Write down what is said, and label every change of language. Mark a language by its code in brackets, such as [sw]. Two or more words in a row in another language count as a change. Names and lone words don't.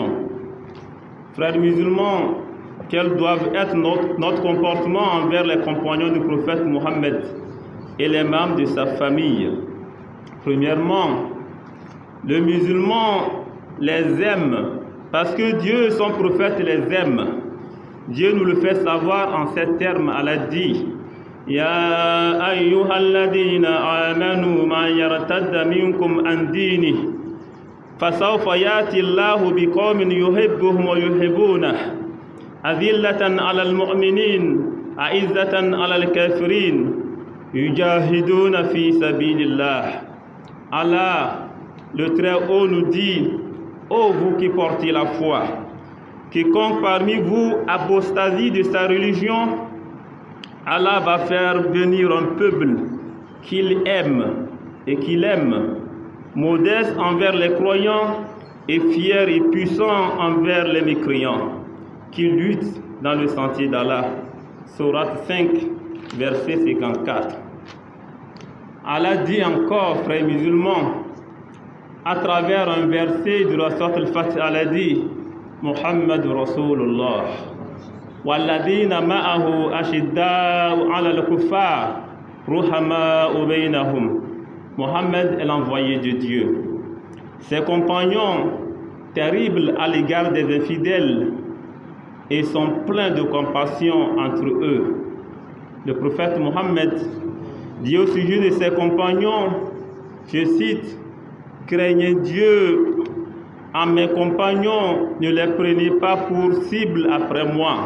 [fr] Frères musulmans, quel doit être notre comportement envers les compagnons du prophète Mohammed et les membres de sa famille? Premièrement, le musulman les aime parce que Dieu et son prophète les aiment. Dieu nous le fait savoir en ces termes. Allah dit: [ar] يا أيها الذين آمنوا من يرتد منكم عن دينه فسوف يأتي الله بقوم يحبهم ويحبونه أذلة على المؤمنين أعزة على الكافرين يجاهدون في سبيل الله. [fr] Allah, le Très-Haut, nous dit: ô vous qui portez la foi, quiconque parmi vous apostasie de sa religion, Allah va faire venir un peuple qu'il aime et qu'il aime, modeste envers les croyants et fier et puissant envers les mécréants, qui luttent dans le sentier d'Allah. Sourate 5, verset 54. Allah dit encore, frères musulmans, à travers un verset de la Sourate Al-Fatih, Allah dit: [ar] محمد رسول الله والذين معه أشداء على الكفار رحماء بينهم. [fr] Muhammad est l'envoyé de Dieu. Ses compagnons, terribles à l'égard des infidèles, et sont pleins de compassion entre eux. Le prophète Mohammed dit au sujet de ses compagnons, je cite: craignez Dieu en mes compagnons, ne les prenez pas pour cible après moi.